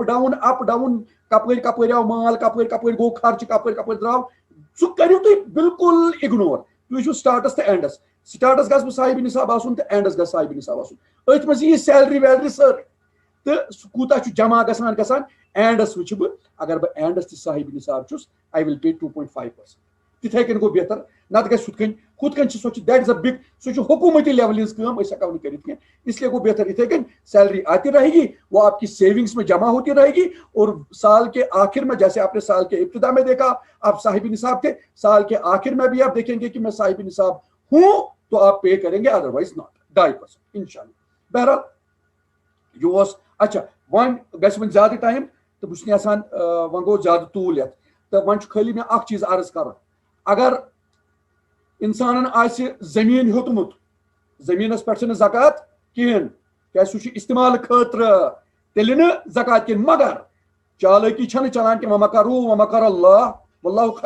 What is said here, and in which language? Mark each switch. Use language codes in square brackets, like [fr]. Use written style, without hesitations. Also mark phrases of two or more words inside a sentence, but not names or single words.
[ks] ڈاوُن کپٲرۍ کپٲرۍ آو مال کپٲرۍ کپٲرۍ گوٚو خرچہٕ کپٲرۍ کپٲرۍ درٛاو سُہ کٔرِو تُہۍ بالکل اگنور تُہۍ وٕچھِو سٹارٹس تہٕ اینڈس سٹارٹس گژھِ بہٕ صاحب نصاب آسُن تہٕ اینڈس گژھِ صاحب نصاب آسُن أتھۍ منٛز یی سیلری ویلری سٲرٕے تہٕ سُہ کوٗتاہ چھُ جمع گژھان اینڈس وٕچھِ بہٕ اگر بہٕ اینڈس تہِ صاحب نصاب چھُس [en] I will pay [ks] 2.5% تِتھے کٔنۍ گوٚو بہتر نتہٕ گژھِ ہُتھ کٔنۍ چھِ سۄ چھِ [en] that is a big [ks] سُہ چھُ حکوٗمتی لیولہِ ہٕنٛز کٲم أسۍ ہٮ۪کو نہٕ کٔرِتھ کینٛہہ اس لیے گوٚو بہتر یِتھے کٔنۍ [ur] سیلری آتی رہے گی وہ آپ کی سیونگس میں جمع ہوتی رہے گی اور سال کے آخر میں جیسے آپ نے سال کے ابتدا میں دیکھا آپ صاحب نصاب تھے سال کے آخر میں بھی آپ دیکھیں گے کہ میں صاحب نصاب ہوں تو آپ پے کریں گے [en] otherwise not [ur] 2.5% انشاءاللہ بہرحال [ks] یہ اوس اچھا وۄنۍ گژھِ وۄنۍ زیادٕ ٹایم تہٕ بہٕ چھُس نہٕ یژھان وۄنۍ گوٚو زیادٕ طوٗل یتھ تہٕ وۄنۍ چھُ خٲلی مےٚ اکھ چیٖز عرض کرُن اگر انسانن آسہِ زٔمیٖن ہیوٚتمُت زٔمیٖنس پٮ۪ٹھ چھنہٕ زکات کِہینۍ کیازِ سُہ چھُ استعمال خٲطرٕ تیٚلہِ نہٕ زکات کِہینۍ مگر چالٲکی چھنہٕ چلان کہ [ar] ومکروا ومکر اللہ واللہ خیر